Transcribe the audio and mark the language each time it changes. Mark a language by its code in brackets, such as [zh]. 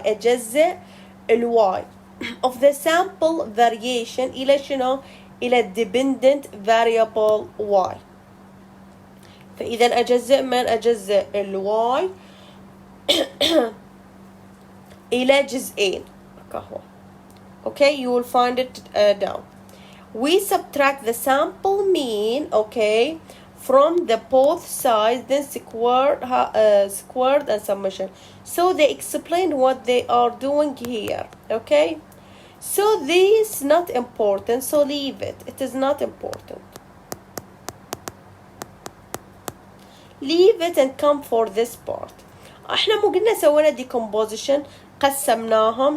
[ar] أجزأ الواي [en] of the sample variation [ar] إلى شنو؟ إلى [en] dependent variable y. [ar] فإذا أجزأ من؟ أجزأ الواي إلى جزئين كهو. [en] Okay, you will find it down. We subtract the sample mean, okay, from the both sides, then squared and summation. So they explain what they are doing here, okay? So this is not important, so leave it. It is not important. Leave it and come for this part. [ar] احنا مو قلنا سوينا decomposition، قسمناهم.